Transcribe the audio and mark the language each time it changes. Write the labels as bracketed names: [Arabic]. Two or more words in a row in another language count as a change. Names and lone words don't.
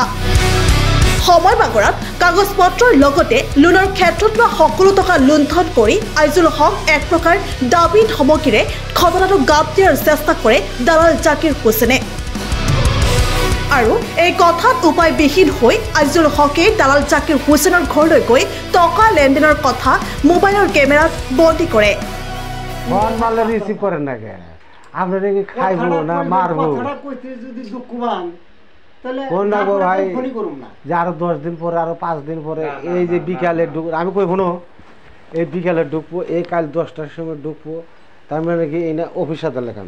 [Assamese] সময় বাগৰাত কাগজ পত্ৰৰ লগতে লোনৰ ক্ষেত্ৰত লোৱা সকলো টকা লুণ্ঠন কৰি আজিজুল হক এক প্ৰকাৰ দাবী ধমকিৰে ঘটনাটো গাপ দিয়াৰ চেষ্টা কৰে দালাল জাকিৰ হুছেইনে। আৰু এই কথাত উপায়বিহীন হৈ আজিজুল হকে দালাল জাকিৰ হুছেইনৰ ঘৰলৈ গৈ টকা লেনদেনৰ কথা মোবাইলৰ কেমেৰাত বন্দী কৰে। [Bangla] আরো 10 দিন পরে আরো 5 দিন পরে এই যে বিকালে ঢুকবো, আমি কই শুনো এই বিকালে ঢুকবো, এই কাল 10টার সময় ঢুকবো, তার মানে কি এই না অফিস আদার লেখান।